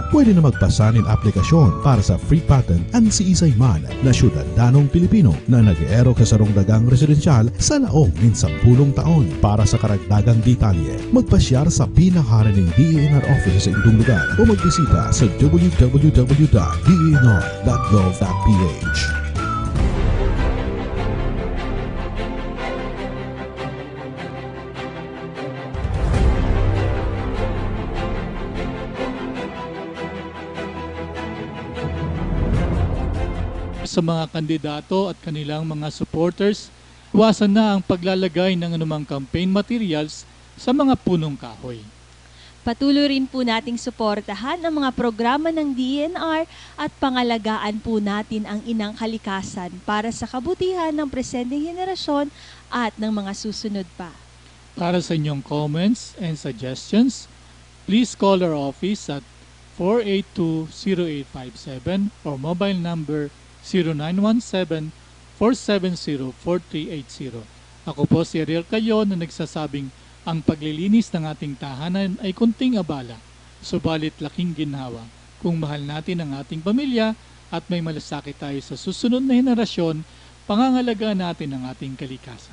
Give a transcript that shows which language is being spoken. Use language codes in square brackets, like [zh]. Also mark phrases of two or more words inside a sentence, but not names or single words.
[bik] Pwede na magpasa ng aplikasyon para sa free patent ang si Isay Man na syudadanong Pilipino na nag-eerok sa sarong dagang residensyal sa laog ng 10 taon. [tl] Para sa karagdagang detalye, [bik] magpasyar sa pinakaharaning [tl] DENR office sa inyong lugar o magbisita sa www.denr.gov.ph. Sa mga kandidato at kanilang mga supporters, iwasan na ang paglalagay ng anumang [en] campaign materials [tl] sa mga punong kahoy. Patuloy rin po nating suportahan ang mga programa ng DENR at pangalagaan po natin ang inang kalikasan para sa kabutihan ng presenteng henerasyon at ng mga susunod pa. Para sa inyong [en] comments and suggestions, please call our office at 482-0857 or mobile number 0917-470-4380. [tl] Ako po si Ariel Cayo na nagsasabing ang paglilinis ng ating tahanan ay kunting abala, subalit laking ginhawa. Kung mahal natin ang ating pamilya at may malasakit tayo sa susunod na henerasyon, pangangalagaan natin ang ating kalikasan.